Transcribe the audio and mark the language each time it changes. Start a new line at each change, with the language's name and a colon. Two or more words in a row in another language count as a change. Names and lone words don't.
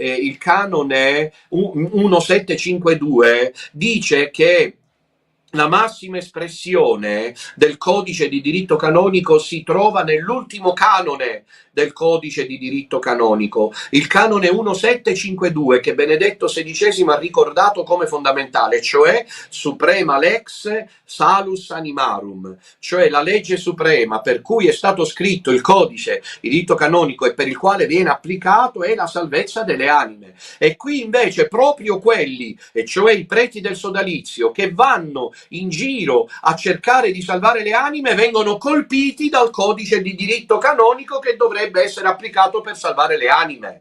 Italian: 1752, dice che la massima espressione del codice di diritto canonico si trova nell'ultimo canone del codice di diritto canonico, il canone 1752, che Benedetto XVI ha ricordato come fondamentale, cioè
Latin: suprema lex salus animarum,
Italian: cioè la legge suprema per cui è stato scritto il codice di diritto canonico e per il quale viene applicato è la salvezza delle anime. E qui invece proprio quelli, e cioè i preti del sodalizio, che vanno in giro a cercare di salvare le anime, vengono colpiti dal codice di diritto canonico che dovrebbe essere applicato per salvare le anime.